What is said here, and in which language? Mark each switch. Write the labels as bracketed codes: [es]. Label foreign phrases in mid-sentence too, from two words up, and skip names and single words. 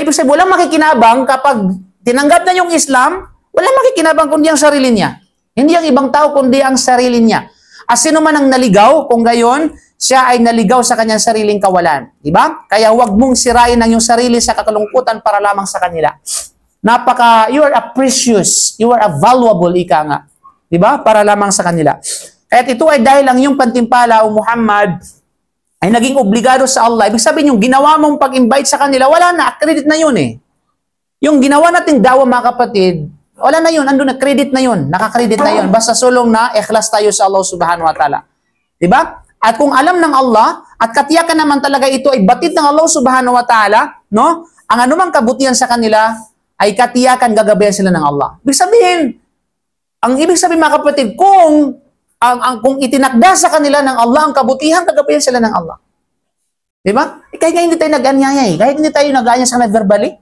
[tl] Ibig sabihin, walang makikinabang kapag tinanggap na yung Islam, walang makikinabang kundi ang sarili niya. Hindi ang ibang tao kundi ang sarili niya. As sino man ang naligaw, kung gayon, siya ay naligaw sa kanyang sariling kawalan. Diba? Kaya huwag mong sirain ang iyong sarili sa kakalungkutan para lamang sa kanila. [en] You are a precious, you are a valuable, [tl] ika nga. Diba? Para lamang sa kanila. At ito ay dahil ang iyong pantimpala o Muhammad ay naging obligado sa Allah. Ibig sabihin, yung ginawa mong pag-invite sa kanila, wala na, credit na yun eh. Yung ginawa nating dawa mga kapatid, wala na yun, andun na, credit na yun, nakakredit na yun. Basta sulong na, ikhlas tayo sa [ar] الله سبحانه وتعالى. [tl] Diba? At kung alam ng Allah, at katiyakan naman talaga ito ay batid ng [ar] الله سبحانه وتعالى, [tl] no? Ang anumang kabutihan sa kanila, ay katiyakan gagabayan sila ng Allah. Ang ibig sabihin mga kapatid, kung itinakda sa kanila ng Allah ang kabutihan, gagabayan sila ng Allah. Diba? Kaya hindi tayo nag-anyaya eh. Kahit hindi tayo nag-anya sa verbally.